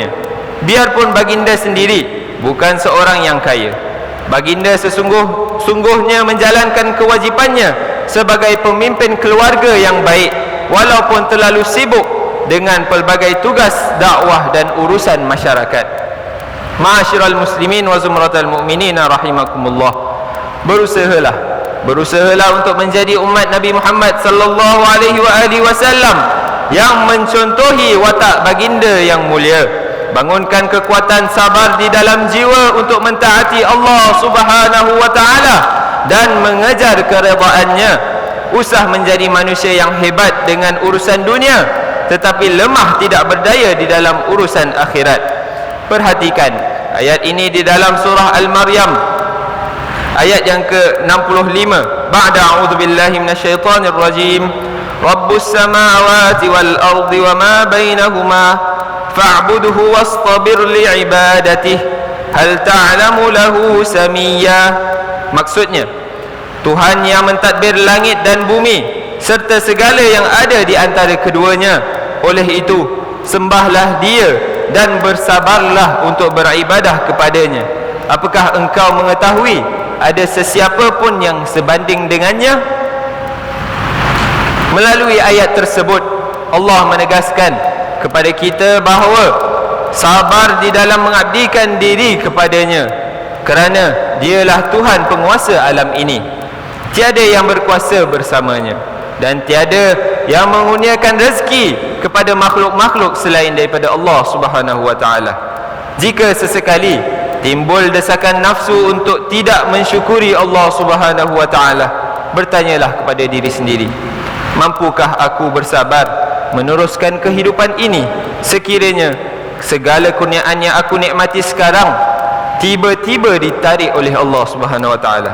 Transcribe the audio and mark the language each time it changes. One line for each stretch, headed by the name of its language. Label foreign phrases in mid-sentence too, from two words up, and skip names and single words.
Malay: Biarpun baginda sendiri bukan seorang yang kaya, baginda sesungguhnya menjalankan kewajipannya sebagai pemimpin keluarga yang baik walaupun terlalu sibuk dengan pelbagai tugas dakwah dan urusan masyarakat.
Arabic: معاشر المسلمين وزمرة المؤمنين رحمكم الله.
Malay: Berusahalah untuk menjadi umat Nabi Muhammad
Arabic: صلى الله عليه وسلم
Malay: yang mencontohi watak baginda yang mulia. Bangunkan kekuatan sabar di dalam jiwa untuk mentaati Allah
Arabic: سبحانه وتعالى
Malay: dan mengejar keredaannya. Usah menjadi manusia yang hebat dengan urusan dunia tetapi lemah tidak berdaya di dalam urusan akhirat. Perhatikan ayat ini di dalam surah Al-Maryam ayat yang ke-65.
Arabic: بعد أعوذ بالله من الشيطان الرجيم. رب السماوات والأرض وما بينهما فاعبده واصطبر لعبادته هل تعلم له سميا.
Malay: Maksudnya, Tuhan yang mentadbir langit dan bumi serta segala yang ada di antara keduanya. Oleh itu, sembahlah Dia dan bersabarlah untuk beribadah kepadanya. Apakah engkau mengetahui ada sesiapa pun yang sebanding dengannya? Melalui ayat tersebut, Allah menegaskan kepada kita bahawa sabar di dalam mengabdikan diri kepadanya, kerana Dialah Tuhan penguasa alam ini. Tiada yang berkuasa bersamanya dan tiada yang mengurniakan rezeki kepada makhluk-makhluk selain daripada Allah
Arabic: سبحانه وتعالى.
Malay: Jika sesekali timbul desakan nafsu untuk tidak mensyukuri Allah
Arabic: سبحانه وتعالى,
Malay: bertanyalah kepada diri sendiri, mampukah aku bersabar meneruskan kehidupan ini sekiranya segala kurniaan yang aku nikmati sekarang tiba-tiba ditarik oleh Allah
Arabic: سبحانه وتعالى?